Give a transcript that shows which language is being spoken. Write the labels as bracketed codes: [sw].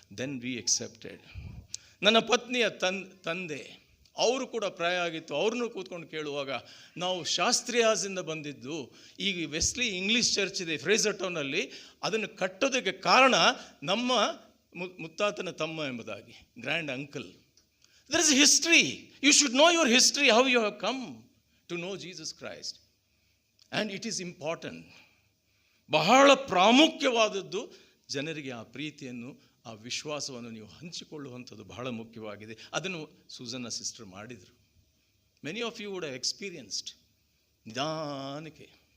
[en] Then we accepted. [kn] ನನ್ನ ಪತ್ನಿಯ ತಂದೆ ಅವರು ಕೂಡ ಪ್ರಾಯ ಆಗಿತ್ತು. ಅವ್ರನ್ನೂ ಕೂತ್ಕೊಂಡು ಕೇಳುವಾಗ, ನಾವು ಶಾಸ್ತ್ರಿಯಾಸಿಂದ ಬಂದಿದ್ದು, ಈಗ ವೆಸ್ಲಿ ಇಂಗ್ಲೀಷ್ ಚರ್ಚ್ ಇದೆ ಫ್ರೇಸರ್ ಟೌನಲ್ಲಿ, ಅದನ್ನು ಕಟ್ಟೋದಕ್ಕೆ ಕಾರಣ ನಮ್ಮ ಮುತ್ತಾತನ ತಮ್ಮ ಎಂಬುದಾಗಿ, grand uncle. [en] There is a history. You should know your history, how you have come to know Jesus Christ. And it is important. [kn] ಬಹಳ ಪ್ರಾಮುಖ್ಯವಾದದ್ದು ಜನರಿಗೆ ಆ ಪ್ರೀತಿಯನ್ನು, ಆ ವಿಶ್ವಾಸವನ್ನು ನೀವು ಹಂಚಿಕೊಳ್ಳುವಂಥದ್ದು ಬಹಳ ಮುಖ್ಯವಾಗಿದೆ. ಅದನ್ನು ಸುಜನಾ ಸಿಸ್ಟರ್ ಮಾಡಿದರು. [en] Many of you would have experienced. [kn] ನಿಧಾನಕ್ಕೆ